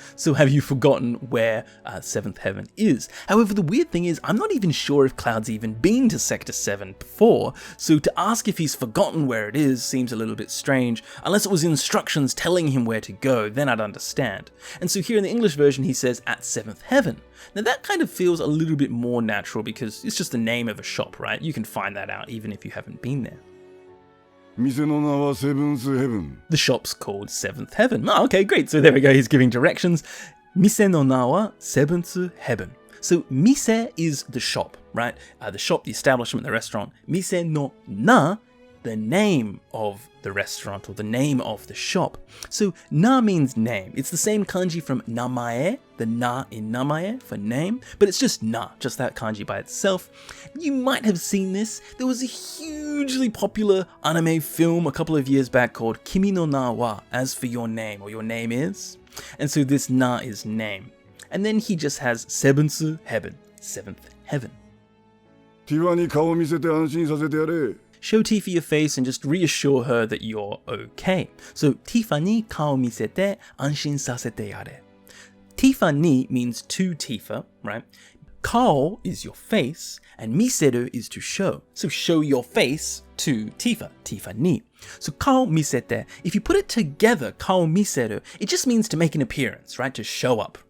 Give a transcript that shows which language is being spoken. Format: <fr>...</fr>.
<en>So have you forgotten where 7th Heaven is? However, the weird thing is, I'm not even sure if Cloud's even been to Sector 7 before, so to ask if he's forgotten where it is seems a little bit strange. Unless it was instructions telling him where to go, then I'd understand. And so here in the English version he says at 7th Heaven. Now that kind of feels a little bit more natural because it's just the name of a shop, right? You can find that out even if you haven't been there.</en> <ja>店の名はセブンスヘブン</ja> <en>The shop's called 7th Heaven. Oh, okay, great. So there we go. He's giving directions.</en> <ja>Mise no na wa</ja> <en>7th Heaven. So mise is the shop, right? The shop, the establishment, the restaurant.</en> <ja>Mise no na,</ja> <en>the name of the restaurant or the name of the shop. So na means name. It's the same kanji from namae, the na in namae for name, but it's just na, just that kanji by itself. You might have seen this. There was a hugely popular anime film a couple of years back called Kimi no na wa, as for your name, or your name is. And so this na is name. And then he just has 7th Heaven, 7th Heaven.</en> <ja>ティファに顔を見せて安心させてやれ</ja> <en>Show Tifa your face and just reassure her that you're okay.</en> <ja>So, Tifa ni kao misete anshin sasete yare.</ja> <en>Tifa ni means to Tifa, right? Kao is your face, and miseru is to show. So, show your face to Tifa, Tifa ni. So, kao misete, if you put it together,</en> <ja>kao miseru,</ja> <en>it just means to make an appearance, right? To show up.</en>